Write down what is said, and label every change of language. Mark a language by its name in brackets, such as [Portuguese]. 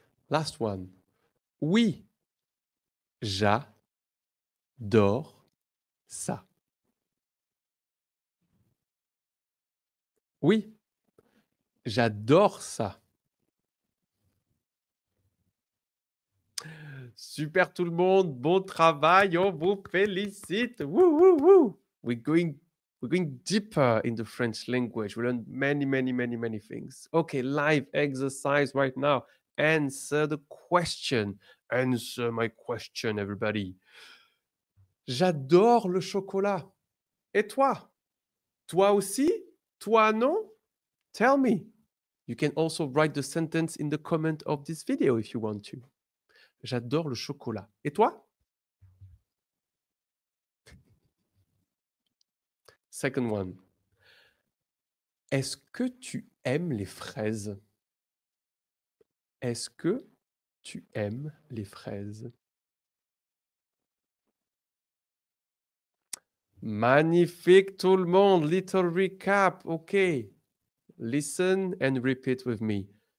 [English] Last one. [French] Oui, j'adore ça. Oui, j'adore ça. Super tout le monde, bon travail, on vous félicite. Woo, woo, woo. [English] We're going deeper in the French language. We learned many things. Okay, live exercise right now. Answer the question. Answer my question, everybody. [French] J'adore le chocolat. Et toi? Toi aussi? Toi non? [English] Tell me. You can also write the sentence in the comment of this video if you want to. [French] J'adore le chocolat. Et toi? [English] Second one. [French] Est-ce que tu aimes les fraises? Est-ce que tu aimes les fraises? Magnifique tout le monde. [English] Little recap. OK. Listen and repeat with me.